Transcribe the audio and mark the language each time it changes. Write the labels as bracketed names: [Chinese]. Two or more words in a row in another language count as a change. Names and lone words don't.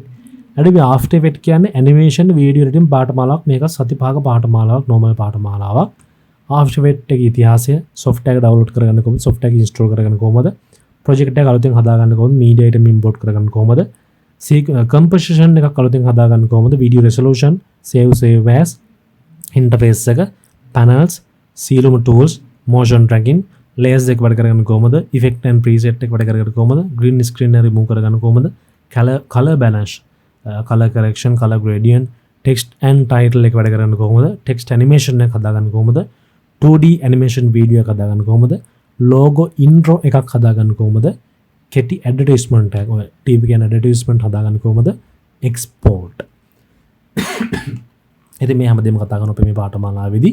[Sinhala] Adobe After Effects කියන්නේ [English] animation video editing [Sinhala] පාඨමාලාවක්. මේක සති 5ක පාඨමාලාවක්, normal පාඨමාලාවක්. After Effects එකේ ඉතිහාසය, software එක download කරගන්න කොහොමද, software එක install කරගන්න කොහොමද, project එක අලුතෙන් හදාගන්න කොහොමද, [English] media item import [Sinhala] කරගන්න කොහොමද, composition එකක් අලුතෙන් හදාගන්න කොහොමද, [English] video resolution, save as, interface එක, panels, සීලුම tools, motion tracking, layers එක [Sinhala] වැඩ කරගන්න කොහොමද, [English] effect and preset [Sinhala] එක වැඩ කරගන්න කොහොමද, [English] green screen [Sinhala] එක remove කරගන්න කොහොමද, [English] color balance, color correction, color gradient, text and title [Sinhala] එක වැඩ කරගන්න කොහොමද, [English] text animation [Sinhala] එක හදාගන්න කොහොමද, [English] 2D animation video [Sinhala] එක හදාගන්න කොහොමද, [English] logo intro [Sinhala] එකක් හදාගන්න කොහොමද, කෙටි ඇඩ්වර්ටයිස්මන්ට් එකක් ඔය TV කියන ඇඩ්වර්ටයිස්මන්ට් හදාගන්න කොහොමද, export. ඉතින් මේ හැමදේම කතා කරනවා මේ පාඨමාලාවේදී.